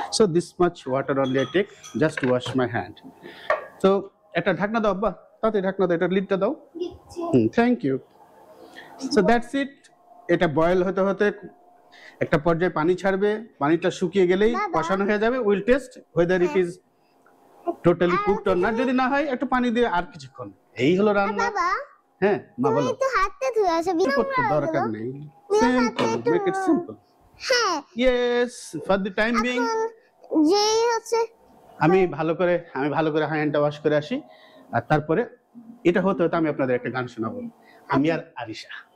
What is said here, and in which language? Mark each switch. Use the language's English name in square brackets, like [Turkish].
[English] So this much water only I take, just wash my hand. [Bangla] তো একটা ঢাকনা দাও আব্বা, তাতে ঢাকনা দাও, এটা লিডটা দাও। [English] Thank you. So that's it. [Bangla] এটা বয়েল হতে হতে একটা পর্যায়ে পানি ছাড়বে, পানিটা শুকিয়ে গেলেই কষানো হয়ে যাবে। [English] Will test whether it is totally cooked or not। [Bangla] যদি না হয় একটু পানি দিয়ে আর কিছুক্ষণ, এই হলো রান্না। বাবা, হ্যাঁ মা বলো। একটু হাতটা ধুয়ে আসো, করতে দরকার নেই, [English] Simple, make it simple. [Bangla] হ্যাঁ, [English] yes, for the time being [Bangla] যেই হচ্ছে আমি ভালো করে হ্যান্ডটা ওয়াশ করে আসি, আর তারপরে এটা হতে হতে আমি আপনাদের একটা গান শোনাবো, আমি আর আরিশা।